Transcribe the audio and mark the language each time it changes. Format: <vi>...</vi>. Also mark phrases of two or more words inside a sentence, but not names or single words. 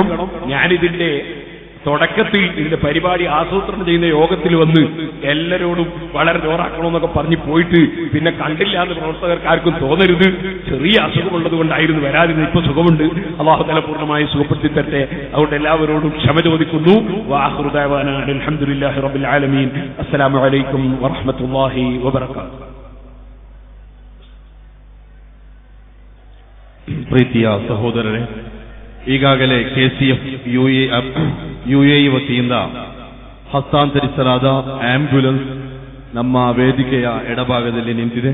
<ml>ഞാനിതിന്റെ തുടക്കത്തിൽ ഇതിന്റെ പരിപാടി ആസൂത്രണം ചെയ്യുന്ന യോഗത്തിൽ വന്ന് എല്ലാരോടും വളരെ ജോറാക്കണമെന്നൊക്കെ പറഞ്ഞു പോയിട്ട് പിന്നെ കണ്ടില്ല എന്ന് പ്രവർത്തകർക്കാർക്കും തോന്നരുത്. ചെറിയ അസുഖമുള്ളത് കൊണ്ടായിരുന്നു വരാതിരുന്നത്. ഇപ്പൊ സുഖമുണ്ട്.</ml> <ar>الله تعالى</ar> <ml>പൂർണ്ണമായി സുഖപ്പെടുത്തി തരട്ടെ. അതുകൊണ്ട് എല്ലാവരോടും ക്ഷമ ചോദിക്കുന്നു.</ml> <ar>وآخر دعوانا الحمد لله رب العالمين. السلام عليكم ورحمة الله وبركاته.</ar> <kn>ಪ್ರೀತಿಯ ಸಹೋದರರೇ, ಈಗಾಗಲೇ KCF UAE ವತಿಯಿಂದ ಹಸ್ತಾಂತರಿಸಲಾದ ಆಂಬ್ಯುಲೆನ್ಸ್ ನಮ್ಮ ವೇದಿಕೆಯ ಎಡಭಾಗದಲ್ಲಿ ನಿಂತಿದೆ.</kn>